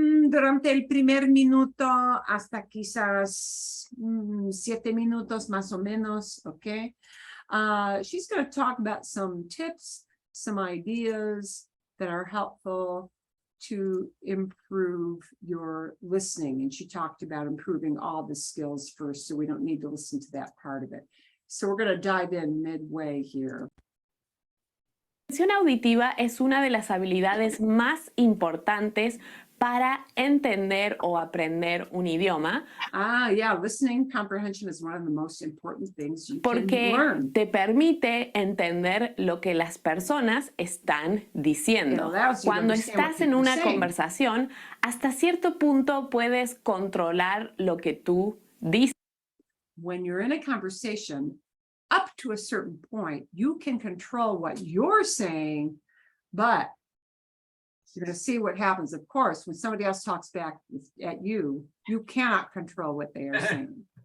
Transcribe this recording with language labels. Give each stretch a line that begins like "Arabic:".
Spanish: durante el primer minuto hasta quizás 7 minutos más o menos, okay?
English: She's going to talk about some tips, some ideas that are helpful to improve your listening. And she talked about improving all the skills first, so we don't need to listen to that part of it. So we're going to dive in midway here.
Spanish: La comprensión auditiva es una de las habilidades más importantes para entender o aprender un idioma.
English: Yeah, listening comprehension is one of the most important things you can
Spanish: Porque
English: learn.
Spanish: te permite entender lo que las personas están diciendo. Cuando estás en una conversación, hasta cierto punto puedes controlar lo que tú dices.
English: When you're in a conversation, up to a certain point, you can control what you're saying, but you're going to see what happens. Of course, when somebody else talks back at you, you cannot control what they are saying.